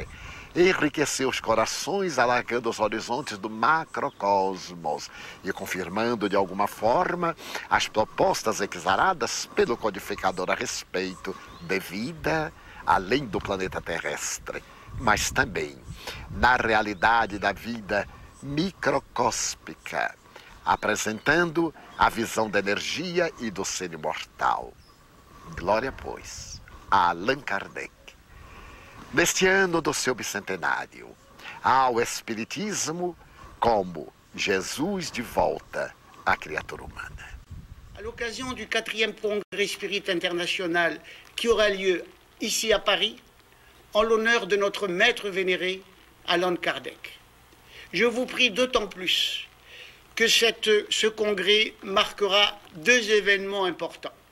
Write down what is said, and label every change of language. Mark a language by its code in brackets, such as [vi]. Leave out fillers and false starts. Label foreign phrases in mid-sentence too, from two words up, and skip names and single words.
[pt] Enriqueceu os corações, alargando os horizontes do macrocosmos e confirmando de alguma forma as propostas exaradas pelo codificador a respeito de vida além do planeta terrestre, mas também na realidade da vida microcósmica, apresentando a visão da energia e do ser imortal. Glória, pois, a Allan Kardec, neste ano do seu bicentenário, ao Espiritismo como Jesus de volta à criatura humana. [fr] À l'occasion du 4e Congrès Spirit International qui aura lieu ici à Paris, en l'honneur de notre maître vénéré, Allan Kardec. Je vous prie d'autant plus que ce congrès marquera 2 événements importants.